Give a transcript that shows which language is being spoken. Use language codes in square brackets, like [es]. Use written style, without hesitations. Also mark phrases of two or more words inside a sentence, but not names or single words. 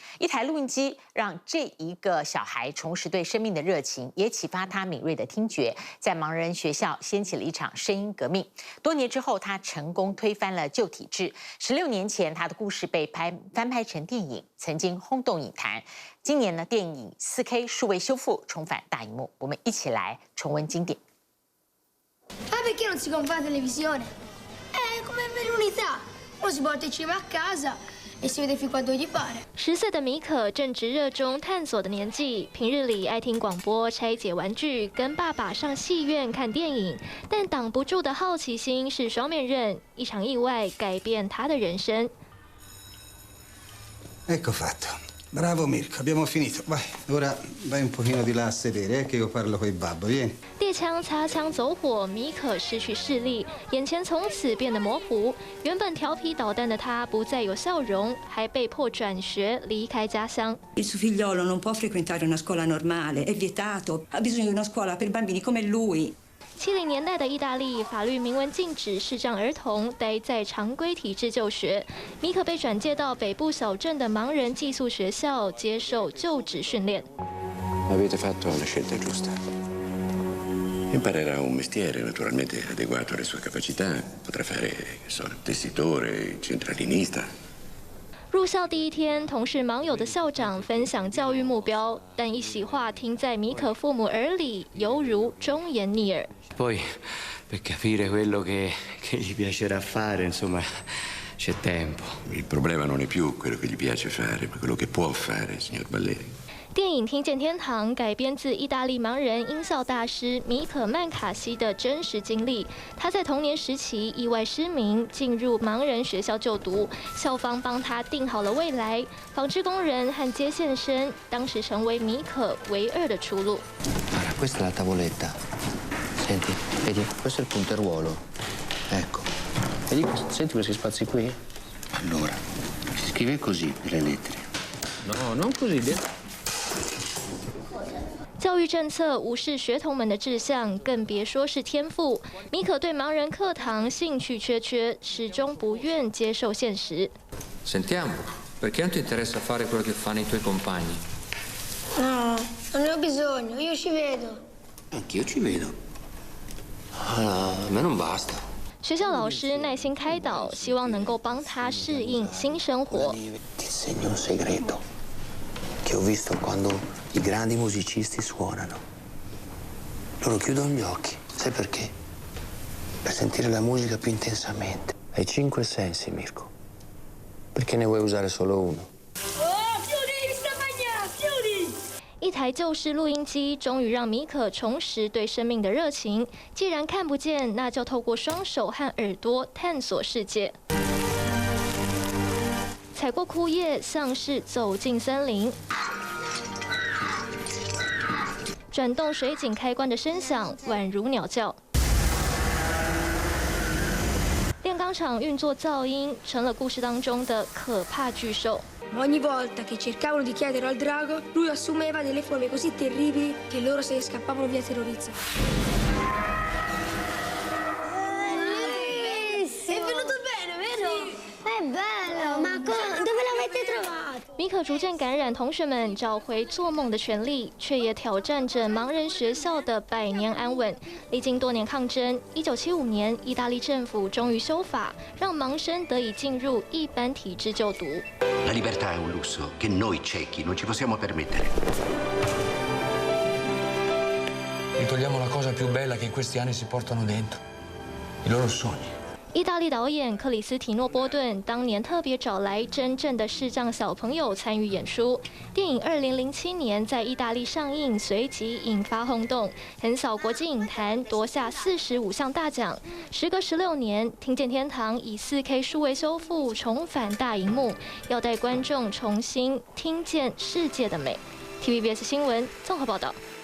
[zh] 一台录音机让这一个小孩重拾对生命的热情，也启发他敏锐的听觉，在盲人学校掀起了一场声音革命。多年之后，他成功推翻了旧体制。16年前，他的故事被翻拍成电影，曾经轰动影坛。今年呢，电影4K 数位修复重返大荧幕，我们一起来重温经典。 [it] Perché non si compra la televisione? Come per l'unità. Uno si porta il cinema a casa e si vede fin quando gli pare. [zh] 10 岁的米可正值热衷探索的年纪，平日里爱听广播、拆解玩具，跟爸爸上戏院看电影。但挡不住的好奇心是双面刃，一场意外改变他的人生。 [it] Ecco fatto. Bravo Mirko, abbiamo finito. Vai, ora vai un pochino di là a sedere, che io parlo coi babbo, vieni. [zh] 猎枪擦枪走火，米可失去视力，眼前从此变得模糊。原本调皮捣蛋的他不再有笑容，还被迫转学离开家乡。 [it] Il suo figliolo non può frequentare una scuola normale, è vietato. Ha bisogno di una scuola per bambini come lui. [zh] 70 年代的意大利，法律明文禁止视障儿童待在常规体制就学。米可被转介到北部小镇的盲人寄宿学校，接受就职训练。 [it] Avete fatto la scelta giusta. Imparerà un mestiere naturalmente adeguato alle sue capacità. Potrà fare, che so, tessitore, centralinista. [zh] 入校第一天，同是盲友的校长分享教育目标，但一席话听在米可父母耳里，犹如忠言逆耳。 [it] Poi, per capire quello che gli piacerà fare, insomma, c'è tempo. Il problema non è più quello che gli piace fare, ma quello che può fare, signor Balleri. [zh] 电影《听见天堂》改编自意大利盲人音效大师米可曼卡西的真实经历。他在童年时期意外失明，进入盲人学校就读，校方帮他定好了未来。纺织工人和接线生当时成为米可唯二的出路。 [it] Allora, questa è la tavoletta. Senti, vedi, questo è il punteruolo. Ecco. Vedi, senti questi spazi qui? Allora, si scrive così le lettere. No, non così. [zh] 教育政策无视学童们的志向，更别说是天赋。米可对盲人课堂兴趣缺缺，始终不愿接受现实。 [it] Sentiamo, perché non ti interessa fare quello che fanno i tuoi compagni? No, non ne ho bisogno, io ci vedo. Anch'io ci vedo. Ah, a me non basta. [zh] 学校老师耐心开导，希望能够帮他适应新生活。 [it] Ti insegno un segreto che ho visto quando i grandi musicisti suonano. Loro chiudono gli occhi. Sai perché? Per sentire la musica più intensamente. Hai 5 sensi, Mirko. Perché ne vuoi usare solo uno? Oh, chiudi, Stefania, chiudi! [zh] 一台旧式录音机终于让米可重拾对生命的热情。既然看不见，那就透过双手和耳朵探索世界。踩过枯叶，像是走进森林。转动水井开关的声响，宛如鸟叫。炼钢厂运作噪音，成了故事当中的可怕巨兽。 [it] Ogni volta che cercavano di chiedere al drago, lui assumeva delle forme così terribili che loro se ne scappavano via terrorizzati. È venuto bene, vero? È bello, ma dove l'avete trovato? [zh] 米可逐渐感染同学们找回做梦的权利，却也挑战着盲人学校的百年安稳。历经多年抗争，1975年，意大利政府终于修法，让盲生得以进入一般体制就读。 [it] La libertà è un lusso che noi ciechi non ci possiamo permettere. Gli togliamo la cosa più bella che in questi anni si portano dentro, i loro sogni. [zh] 意大利导演克里斯提诺·波顿当年特别找来真正的视障小朋友参与演出。电影2007年在意大利上映，随即引发轰动，横扫国际影坛，夺下45项大奖。时隔16年，《听见天堂》以4K 数位修复重返大荧幕，要带观众重新听见世界的美。TVBS 新闻综合报道。